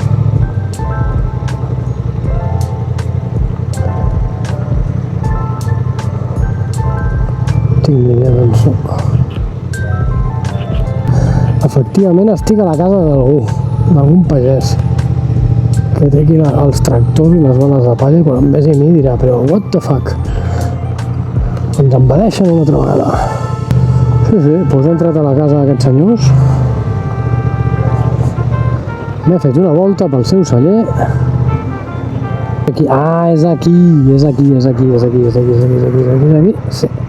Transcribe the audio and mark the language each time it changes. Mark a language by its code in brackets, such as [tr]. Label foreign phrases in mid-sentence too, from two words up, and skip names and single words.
[ca] Tinc ni idea d'on soc. Efectivament estic a la casa d'algun pagès que té aquí els tractors i les boles de palla, i quan em vegi a mi dirà, però [en] what the fuck? [ca] Ens envaeixen una altra vegada. Sí, doncs he entrat a la casa d'aquests senyors, m'he fet una volta pel seu celler. Aquí. Ah, és aquí. Sí.